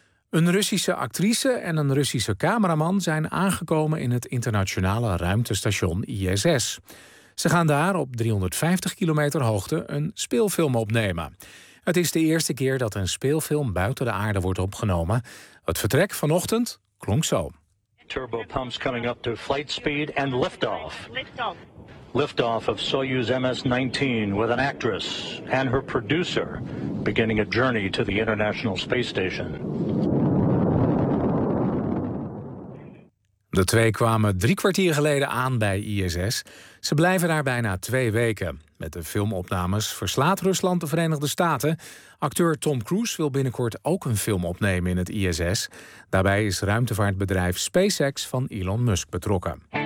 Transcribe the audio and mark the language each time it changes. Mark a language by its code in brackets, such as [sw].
[nl] Een Russische actrice en een Russische cameraman zijn aangekomen in het internationale ruimtestation ISS. Ze gaan daar op 350 kilometer hoogte een speelfilm opnemen. Het is de eerste keer dat een speelfilm buiten de aarde wordt opgenomen. Het vertrek vanochtend klonk zo. [en] Turbo pumps coming up to flight speed and liftoff. Liftoff of Soyuz MS-19 with an actress and her producer beginning a journey to the International Space Station. [nl] De twee kwamen 3 kwartier geleden aan bij ISS. Ze blijven daar bijna 2 weken. Met de filmopnames verslaat Rusland de Verenigde Staten. Acteur Tom Cruise wil binnenkort ook een film opnemen in het ISS. Daarbij is ruimtevaartbedrijf SpaceX van Elon Musk betrokken.